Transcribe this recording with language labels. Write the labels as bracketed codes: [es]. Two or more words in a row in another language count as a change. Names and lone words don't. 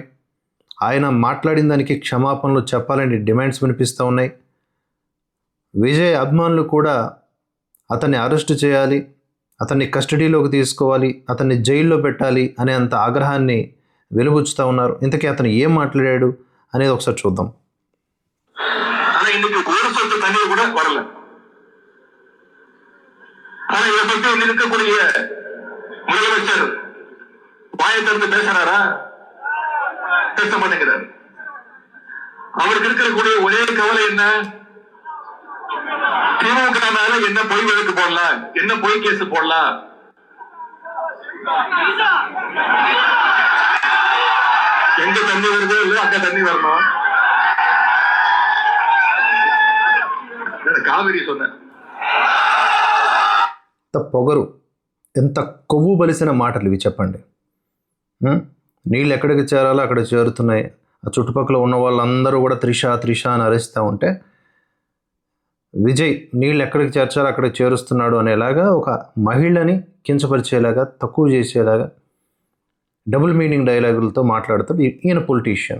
[te] ఆయన మాట్లాడిన దానికి క్షమాపణలు చెప్పాలని డిమాండ్స్ వినిపిస్తూ ఉన్నాయి. విజయ్ అభిమానులు కూడా అతన్ని అరెస్టు చేయాలి, అతన్ని కస్టడీలోకి తీసుకోవాలి, అతన్ని జైల్లో పెట్టాలి అనే అంత ఆగ్రహాన్ని వెలుబుచ్చుతూ ఉన్నారు. ఇంతకీ అతను ఏం మాట్లాడాడు అనేది ఒకసారి చూద్దాం. [ta] அவருக்கு இருக்கக்கூடிய ஒரே கவலை என்ன? திமுக மேல என்ன பொய் வழக்கு போடலாம், என்ன பொய் கேஸ் போடலாம். எங்க தண்ணி வருதோ இல்ல அங்க தண்ணி வரணும். కావేరీ சொன்ன [te] పొగరు, ఎంత కొవ్వు బలిసిన మాటలు ఇవి చెప్పండి. నీళ్ళు ఎక్కడికి చేరాలో అక్కడ చేరుతున్నాయి. ఆ చుట్టుపక్కల ఉన్న వాళ్ళందరూ కూడా త్రిష త్రిష అని అరుస్తూ ఉంటే విజయ్ నీళ్ళు ఎక్కడికి చేర్చాలో అక్కడికి చేరుస్తున్నాడు అనేలాగా ఒక మహిళని కించపరిచేలాగా, తక్కువ చేసేలాగా [en] double meaning [te] డైలాగులతో మాట్లాడుతాడు ఈయన పొలిటీషియన్.